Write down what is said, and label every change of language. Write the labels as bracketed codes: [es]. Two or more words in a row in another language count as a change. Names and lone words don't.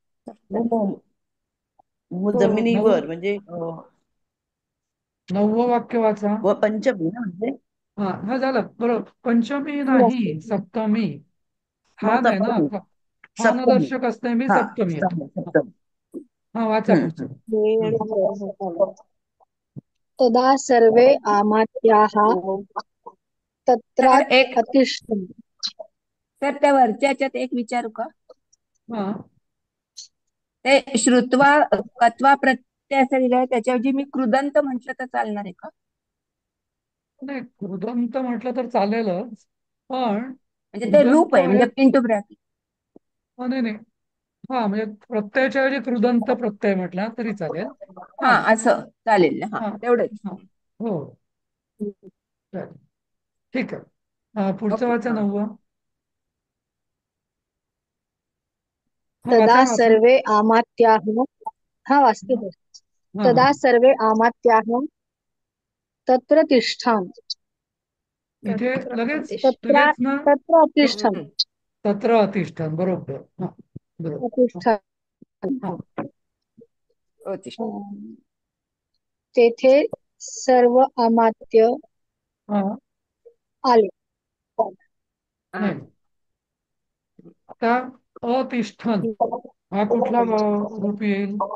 [mr] नऊ जमिनीवर म्हणजे 9वं वाक्य वाचा. पंचमी ना म्हणजे हा, हा झालं बरोबर. पंचमी ही नाही, असते. सप्तमी. मग स्थान आहे ना, सप्तमी सप्तमी स्थानदर्शक असते मी हा सप्तमी येतो. सप्तमी. हा, वाचा पुढचं. [sa] तदा सर्वे आमात्याः [mr] सर [sa] तत्रात् [mr] एक [sa] अतिष्ठन्ति. [mr] सर त्या वरच्या ह्याच्यात एक विचारू का? हा. ते श्रुत्वा कत्वा प्रत्यय असं लिहिलंय त्याच्याऐवजी मी कृदंत म्हटलं तर चालणार आहे का? नाही, कृदंत म्हटलं तर चालेलच, पण म्हणजे ते रूप कृदंत आहे हे [en] म्हणजे into bracket. [mr] नाही नाही. हा, म्हणजे प्रत्ययाच्या ऐवजी कृदंत प्रत्यय म्हटला तरी चालेल. हा हा. असं चालेल ना. हा हा. तेवढंच. हा. हो, चालेल. ठीक आहे. पुढचं ओके. वाचा, हा 9वं. हा, [sa] तदा [mr] वाचा वाचा. [sa] सर्वे आमात्याः [mr] हा वाचते ते. हा. [sa] तदा सर्वे आमात्याः तत्र तिष्ठान्. [mr] इथे लगेच [sa] तत्र [mr] लगेच ना, [sa] तत्र अतिष्ठान्. तत्र अतिष्ठान, [mr] बरोबर. हा, बरोबर. [sa] अतिष्ठान्. [mr] हा. तेथे सर्व अमात्य हा. आले. नाही, आता अतिष्ठन हा कुठला रूप येईल?